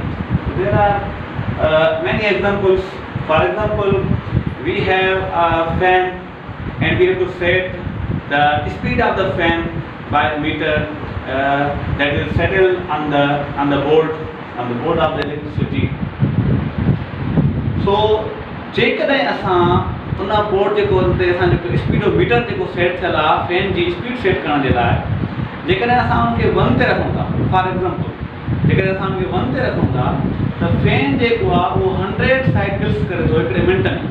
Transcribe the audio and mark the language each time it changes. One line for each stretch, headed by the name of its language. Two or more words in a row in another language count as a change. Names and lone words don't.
English: There are many examples. For example, we have a fan and we have to set the speed of the fan by meter that is settled on the board of the electricity.
Sindhi: So जेकॾहिं असां उन बोर्ड जेको ते असां जेको स्पीडोमीटर जेको सेट थियल आहे फैन जी स्पीड सेट करण जे लाइ, जेकॾहिं असां उनखे 1 ते रखूं था,
English: for example
Sindhi: जेकॾहिं असां उनखे 1 ते रखूं था त फैन जेको आहे उहो 100 साइकिल्स करे थो हिकिड़े मिंट में।